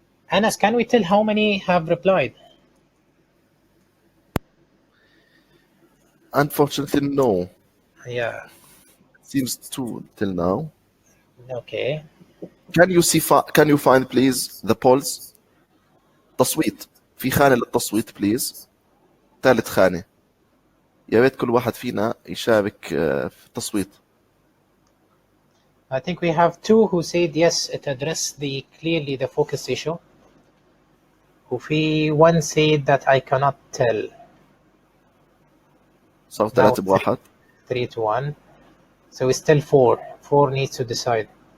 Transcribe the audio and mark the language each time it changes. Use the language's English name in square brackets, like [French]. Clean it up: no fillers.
[English] Anas, can we tell how many have replied? Unfortunately, no. Yeah. Seems two till now. Okay. Can you find please the polls? [Arabic] تصويت في خانة للتصويت please. ثالث خانة. يا ريت كل واحد فينا يشارك في التصويت. [English] I think we have 2 who said yes, it addressed clearly the focus issue. [Arabic] وفي [English] 1 said that I cannot tell. [Arabic] صار 3-1. [English] 3-1. So it's still 4. 4 needs to decide.